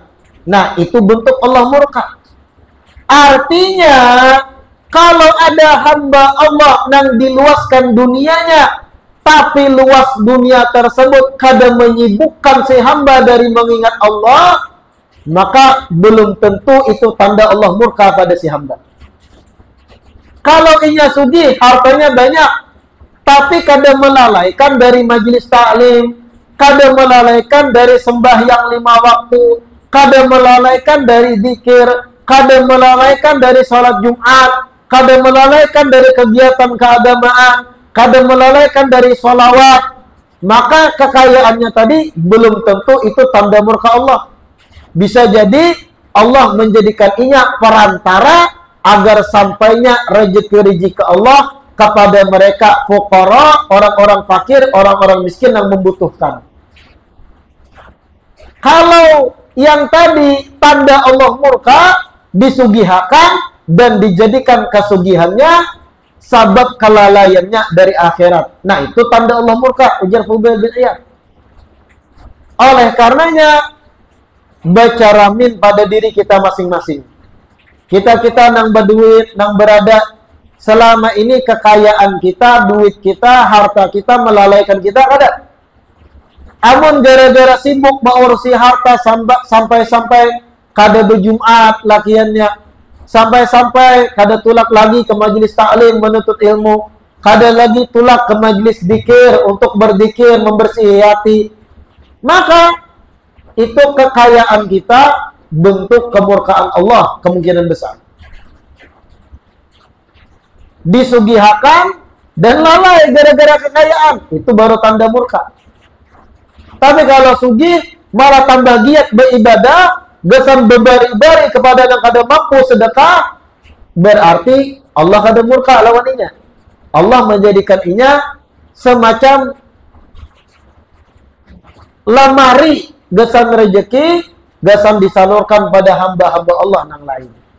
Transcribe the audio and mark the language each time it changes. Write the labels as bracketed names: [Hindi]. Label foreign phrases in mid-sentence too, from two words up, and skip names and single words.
[Banjar] Nah, itu bentuk Allah murka. Artinya, kalau ada hamba Allah yang diluaskan dunianya, tapi luas dunia tersebut kada menyibukkan si hamba dari mengingat Allah, maka belum tentu itu tanda Allah murka pada si hamba. Kalau inya sugih, hartanya banyak, tapi kada melalaikan dari majelis taklim, kada melalaikan dari sembahyang 5 waktu, kada melalaikan dari zikir, kada melalaikan dari salat Jumat, kada melalaikan dari kegiatan keagamaan, kada melalaikan dari sholawat, maka kekayaannya tadi belum tentu itu tanda murka Allah. Bisa jadi Allah menjadikan inya perantara agar sampainya rezeki-rezeki Allah kepada mereka fuqara, orang-orang fakir, orang-orang miskin yang membutuhkan. Kalau yang tadi tanda Allah murka disugihakan dan dijadikan kesugihannya sabab kelalaiannya dari akhirat. Nah, itu tanda Allah murka, ujar Fudail bin Iyad. Oleh karenanya baca ramin pada diri kita masing-masing. Kita nang berduit, nang berada selama ini kekayaan kita, duit kita, harta kita melalaikan kita kada. Amun gara-gara sibuk mengurusi harta sampai-sampai kada berjumat lakiannya, sampai-sampai kada tulak lagi ke majelis taklim menuntut ilmu, kada lagi tulak ke majelis zikir untuk berzikir membersihi hati, maka itu kekayaan kita bentuk kemurkaan Allah kemungkinan besar. Disugihakan dan lalai gara-gara kekayaan, itu baru tanda murka. Tapi kalau sugih malah tambah giat beribadah, gesan bebari-bari kepada yang kada mampu sedekah, berarti Allah kada murka lawan inya. Allah menjadikan inya semacam lemari gesan rezeki, gesan disalurkan pada hamba-hamba Allah yang lain.